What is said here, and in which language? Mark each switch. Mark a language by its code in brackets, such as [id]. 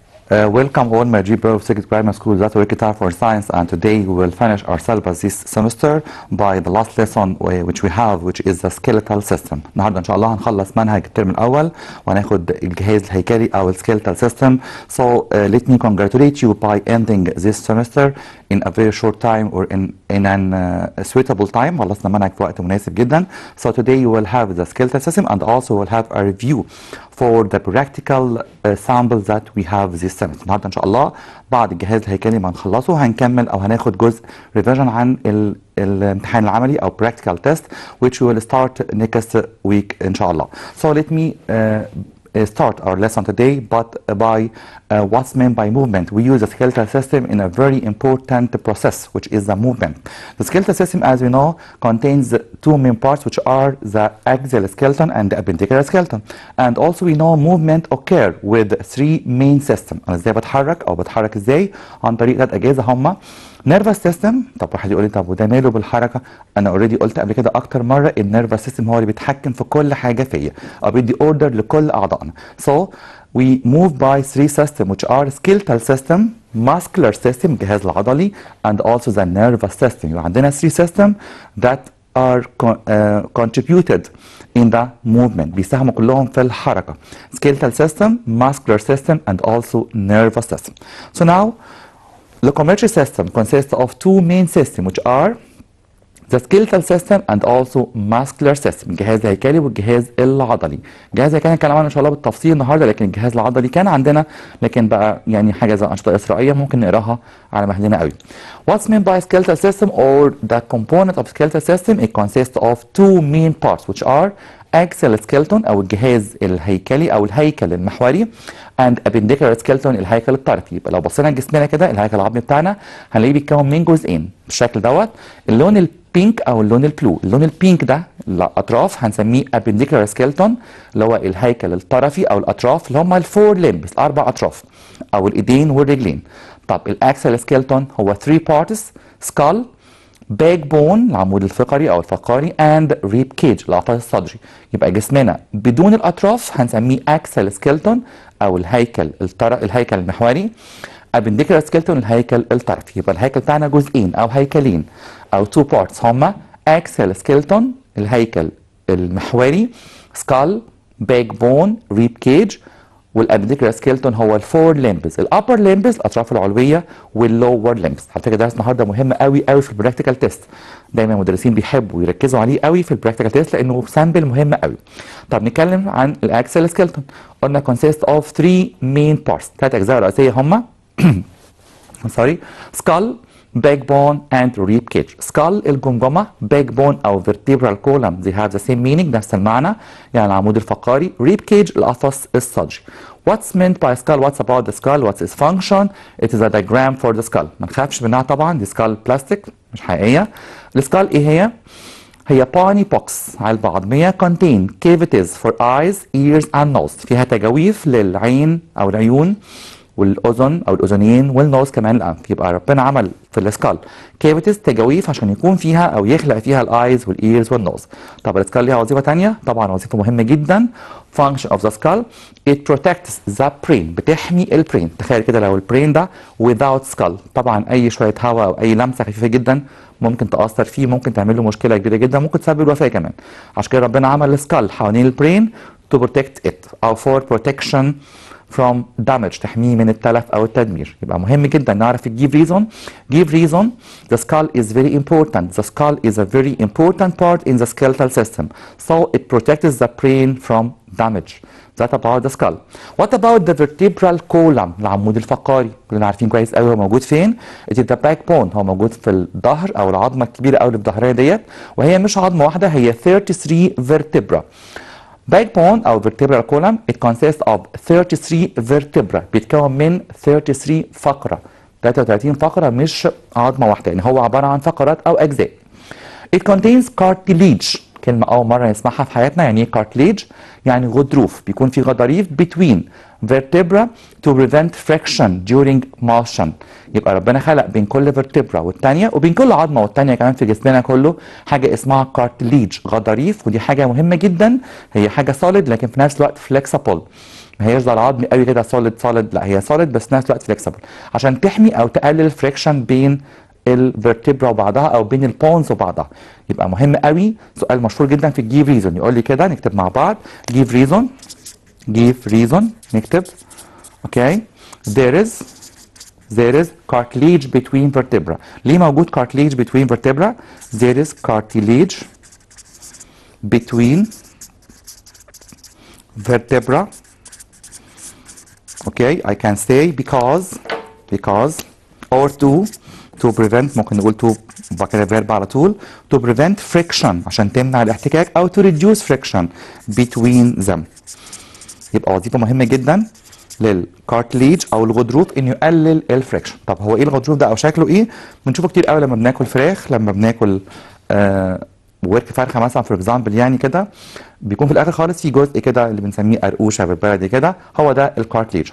[en] Welcome all my dear brothers of Grammar School that we guitar for science, and today we will finish our syllabus this semester by the last lesson which we have, which is the skeletal system. [ar] النهارده ان شاء الله هنخلص منهج الترم الاول وهناخد الجهاز الهيكلي او skeletal system. [en] So let me congratulate you by ending this semester in a very short time or in an suitable time. [ar] خلصنا منهج في وقت مناسب جدا. [en] So today you will have the skeletal system and also will have a review for the practical samples that we have this semester. [ar] النهارده ان شاء الله بعد الجهاز الهيكلي ما نخلصه هنكمل او هناخد جزء ريفيجن عن الامتحان العملي او [en] practical test which we will start next week [ar] ان شاء الله. [en] So let me start our lesson today by what's meant by movement. We use the skeletal system in a very important process, which is the movement. The skeletal system, as we know, contains two main parts, which are the axial skeleton and the appendicular skeleton. And also we know movement occur with three main systems. [ar] أنا ازاي بتحرك ازاي عن طريق ثلاث أجهزة هما nervous system. طب واحد يقول لي طب وده ماله بالحركه؟ انا اوريدي قلت قبل كده اكتر مره النيرفس سيستم هو اللي بيتحكم في كل حاجه فيا او بيدي اوردر لكل اعضائنا. [en] So we move by three systems which are skeletal system, muscular system [ar] الجهاز العضلي [en] and also the nervous system. [ar] يبقى عندنا [en] three systems that are contributed in the movement. [ar] بيساهموا كلهم في الحركه. [en] Skeletal system, muscular system and also nervous system. So now locomotory system consists of two main systems which are the skeletal system and also muscular system. [ar] الجهاز الهيكلي والجهاز العضلي. الجهاز الهيكلي هنتكلم عنه ان شاء الله بالتفصيل النهارده، لكن الجهاز العضلي كان عندنا لكن بقى يعني حاجه زي انشطه اسرائيليه ممكن نقراها على مهلنا قوي. [en] What's meant by skeletal system or the component of skeletal system? It consists of two main parts which are axial skeleton [ar] او الجهاز الهيكلي او الهيكل المحوري [en] and appendicular skeleton [ar] الهيكل الطرفي. يبقى لو بصينا لجسمنا كده الهيكل العظمي بتاعنا هنلاقيه بيتكون من جزئين بالشكل دوت. اللون البينك او اللون البلو. اللون البينك ده الاطراف هنسميه appendicular skeleton اللي هو الهيكل الطرفي او الاطراف اللي هم الفور ليمبس الاربع اطراف او الايدين والرجلين. طب الاكسل سكيلتون هو [en] 3 parts skull, backbone [ar] العمود الفقري او الفقاري [en] and rib cage [ar] القفص الصدري. يبقى جسمنا بدون الاطراف هنسميه axial skeleton او الهيكل الهيكل المحوري. [en] appendicular skeleton الهيكل الطرفي. [ar] يبقى الهيكل بتاعنا جزئين او هيكلين او 2 parts هما axial skeleton الهيكل المحوري, skull, backbone, rib cage. والابنديكولار سكيلتون هو الفور ليمبس الابر ليمبس الاطراف العلويه واللور ليمبس. على فكره درس النهارده مهم قوي قوي في البراكتيكال تيست. دايما المدرسين بيحبوا يركزوا عليه قوي في البراكتيكال تيست لانه سامبل مهم قوي. طب نتكلم عن الاكسل سكيلتون. [en] قلنا consist of 3 main parts. [ar] ثلاث اجزاء رئيسيه هما [en] skull, backbone and rib cage. skull الجمجمة, backbone أو vertebral column they have the same meaning [ar] نفس المعنى يعني العمود الفقري. [en] rib cage القفص الصدري. What's meant by skull? What's about the skull? What's its function? It is a diagram for the skull. [ar] ما نخافش منها طبعا دي skull بلاستيك مش حقيقية. السكال ايه هي باني بوكس علبة عظمية [en] contain cavities for eyes, ears and nose. [ar] فيها تجاويف للعين أو العيون والاذن او الاذنين والنوز كمان الانف. يبقى ربنا عمل في السكال كافيتيز تجاويف عشان يكون فيها او يخلق فيها الايز والايرز والنوز. طب السكال ليها وظيفه ثانيه طبعا وظيفه مهمه جدا. [en] function of the skull it protects the brain [ar] بتحمي البرين. تخيل كده لو البرين ده [en] without skull [ar] طبعا اي شويه هواء او اي لمسه خفيفه جدا ممكن تاثر فيه ممكن تعمل له مشكله كبيره جدا ممكن تسبب الوفاه كمان. عشان كده ربنا عمل السكال حوالين البرين [en] to protect it [ar] او [en] for protection from damage [ar] تحميه من التلف او التدمير. يبقى مهم جدا نعرف give reason. [en] give reason the skull is very important. the skull is a very important part in the skeletal system so it protects the brain from damage. that about the skull. what about the vertebral column [ar] العمود الفقري؟ كلنا عارفين كويس قوي هو موجود فين. [en] it is the backbone [ar] هو موجود في الظهر او العظمه الكبيره قوي اللي في الظهريه ديت وهي مش عظمه واحده هي 33 vertebra. backbone أو vertebral column [en] it consists of 33 vertebra [ar] بيتكون من 33 فقرة 33 فقرة مش عظمة واحدة يعني هو عبارة عن فقرات أو أجزاء. [en] it contains cartilage [ar] كلمة أول مرة نسمعها في حياتنا. يعني إيه cartilage؟ يعني غضروف بيكون في غضاريف [en] between vertebra to prevent friction during motion. [ar] يبقى ربنا خلق بين كل vertebra والتانية وبين كل عظمة والتانية كمان في جسمنا كله حاجة اسمها cartilage غضاريف ودي حاجة مهمة جدا. هي حاجة solid لكن في نفس الوقت flexible ما هيش زي العظم قوي كده سوليد، لا هي سوليد بس في نفس الوقت فليكسبل عشان تحمي او تقلل الفريكشن بين الفرتبرا وبعضها او بين البونز وبعضها. يبقى مهم قوي، سؤال مشهور جدا في الجيف ريزون، يقول لي كده نكتب مع بعض جيف ريزون نكتب اوكي [en] there is cartilage between vertebra. [ar] ليه موجود [en] cartilage between vertebra؟ there is cartilage between vertebra. Okay, I can say because or to prevent، [ar] ممكن نقول [en] to [ar] وبعد كده [en] verb [ar] على طول، [en] to prevent friction [ar] عشان تمنع الاحتكاك او [en] to reduce friction between them. [ar] يبقى وظيفة مهمة جدا للكارتليج او الغضروف انه يقلل الفريكشن. طب هو ايه الغضروف ده او شكله ايه؟ بنشوفه كتير قوي لما بناكل فراخ، لما بناكل ورك فرخه مثلا [en] for example [ar] يعني كده، بيكون في الاخر خالص في جزء كده اللي بنسميه قرقوشه بالبلدي كده، هو ده الكارتليج.